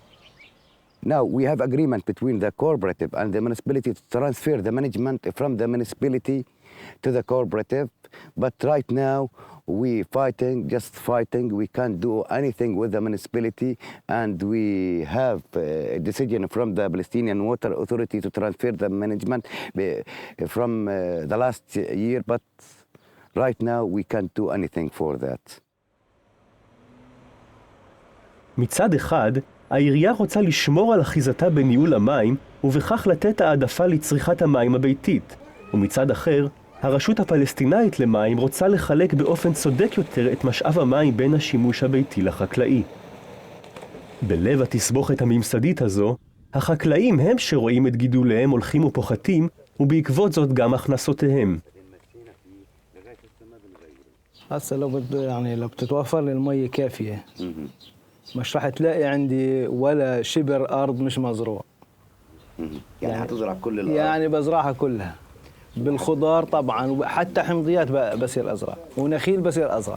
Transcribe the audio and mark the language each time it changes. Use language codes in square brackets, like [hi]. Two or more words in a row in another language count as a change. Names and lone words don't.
[en] Now we have agreement between the cooperative and the municipality to transfer the management from the municipality to the cooperative, but right now we just fighting. We can't do anything with the municipality, and we have a decision from the Palestinian Water Authority to transfer the management from the last year, but right now we can't do anything for that. [he] מצד אחד, העירייה רוצה לשמור על אחיזתה בניהול המים ובכך לתת העדפה לצריכת המים הביתית, ומצד אחר, הרשות הפלסטינאית למים רוצה לחלק באופן צודק יותר את משאב המים בין השימוש הביתי לחקלאי. בלב התסבוכת הממסדית הזו, החקלאים הם שרואים את גידוליהם הולכים ופוחתים, ובעקבות זאת גם הכנסותיהם. [ar] هسه لو بتتوفر لي المية كافية مش راح تلاقي عندي ولا شبر أرض مش مزروع. يعني هتزرع كل الأرض؟ يعني بزرعها كلها. بالخضار طبعا وحتى حمضيات بصير أزرع ونخيل بصير أزرع.